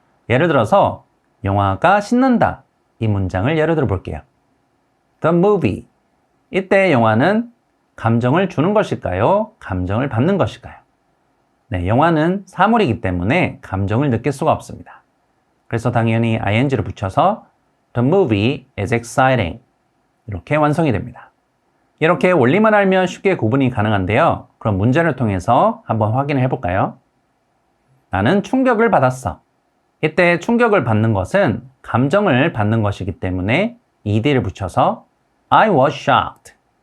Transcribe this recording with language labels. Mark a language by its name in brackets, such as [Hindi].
[Korean] 예를 들어서 영화가 신난다. 이 문장을 예를 들어 볼게요. [English] The movie. [Korean] 이때 영화는 감정을 주는 것일까요? 감정을 받는 것일까요? 네, 영화는 사물이기 때문에 감정을 느낄 수가 없습니다. 그래서 당연히 ing를 붙여서 [English] The movie is exciting. [Korean] 이렇게 완성이 됩니다. 이렇게 원리만 알면 쉽게 구분이 가능한데요. 그럼 문제를 통해서 한번 확인을 해볼까요? 나는 충격을 받았어. 이때 충격을 받는 것은 감정을 받는 것이기 때문에 ed를 붙여서 [English] I was shocked.